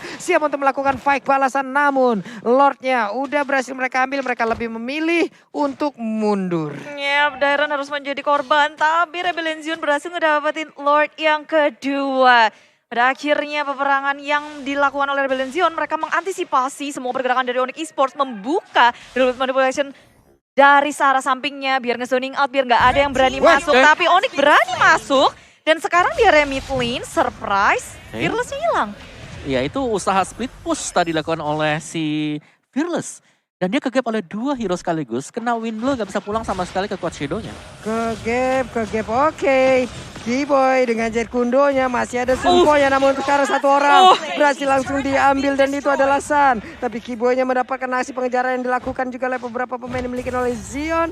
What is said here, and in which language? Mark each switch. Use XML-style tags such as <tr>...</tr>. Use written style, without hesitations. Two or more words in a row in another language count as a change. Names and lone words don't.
<id>Siap untuk melakukan fight balasan, namun Lordnya udah berhasil mereka ambil, mereka lebih memilih untuk mundur. Dairan harus menjadi korban, tapi Rebellion Zion berhasil ngedapetin Lord yang kedua. Pada akhirnya peperangan yang dilakukan oleh Rebellion Zion, mereka mengantisipasi semua pergerakan dari Onyx Esports, membuka</id> <en>real world manipulation</en> <id>dari arah sampingnya, biar nge-zoning out, biar nggak ada yang berani masuk. Tapi Onyx berani masuk, dan sekarang di area</id> <en>mid lane,</en> <id>surprise, Fearless-nya hilang. Ya itu usaha</id> <en>split push</en> <id>tadi dilakukan oleh si Fearless. Dan dia kegap oleh 2 hero sekaligus, kena win blow, gak bisa pulang sama sekali ke quad shadow-nya. Kegap, oke. Kiboy dengan jet kundonya masih ada sumponya, namun sekarang 1 orang berhasil langsung diambil dan itu adalah Sun. Tapi Kiboynya mendapatkan aksi pengejaran yang dilakukan juga oleh beberapa pemain yang dimiliki oleh Zion.</id>